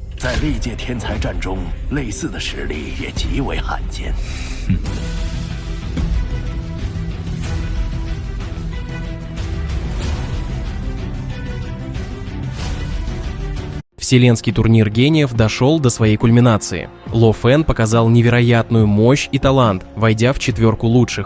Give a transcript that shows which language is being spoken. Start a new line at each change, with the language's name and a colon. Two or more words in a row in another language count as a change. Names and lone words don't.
Chinese: 在历届天才战中，类似的实力也极为罕见。
Russian: Вселенский турнир гениев дошел до своей кульминации. Ло Фэн показал невероятную мощь и талант, войдя в четверку лучших.